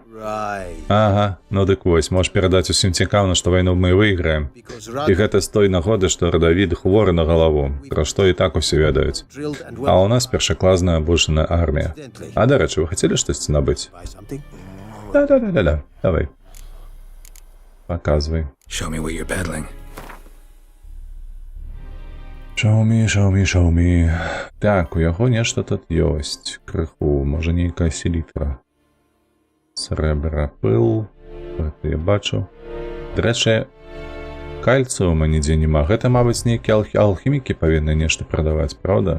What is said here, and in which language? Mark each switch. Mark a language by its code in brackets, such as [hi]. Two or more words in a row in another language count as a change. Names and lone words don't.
[be] Ага, ну дык вось, можаш перадаць усім цікаўна, што вайну мы выйграем. І гэта з той нагоды, што радавід хворы на галаву, пра што і так усе ведаюць. А ў нас першакласная абушаная армія. А, дарэчы, вы хацелі штосьці набыць? [ru] Да. Давай. Показывай. [en] Show me what you're peddling. Show me. [be] Так, у яго нешта тут ёсць. Крыху, можа нейкая селітра. Срэбра, пыл. Гэта я бачу. Дарэчы, кальцыума нідзе няма. Гэта, мабыць, нейкія алхімікі павінны нешта прадаваць, правда?